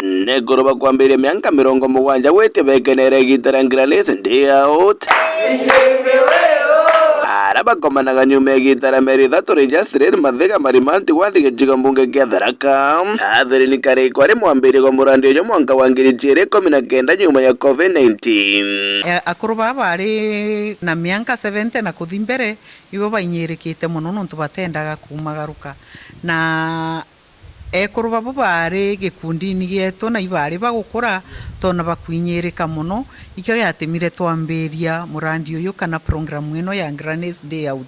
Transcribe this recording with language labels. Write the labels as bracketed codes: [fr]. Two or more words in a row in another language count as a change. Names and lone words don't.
[mer] negoroba kwambiria miaka 70 gwete bekenere gitarangira listen day out arabakomanaga nyuma gitara meri thatu registered mathiga marimanti wandike chigambunge kia Tharaka athirini kare kwari mwambiri kwa murandi uyo mwanka wa 2019 nyuma ya COVID-19 akuru baba ari na miaka 70 na kuthi mbere ibo bainyirikite muno nontu batendaga kumagaruka na ekuru babo bari gikundi-ini gietu na ibari bagukura tona bakwinyirika muno ikyo yatemire twambiria murandi uyu kana program ino ya Grannies Day Out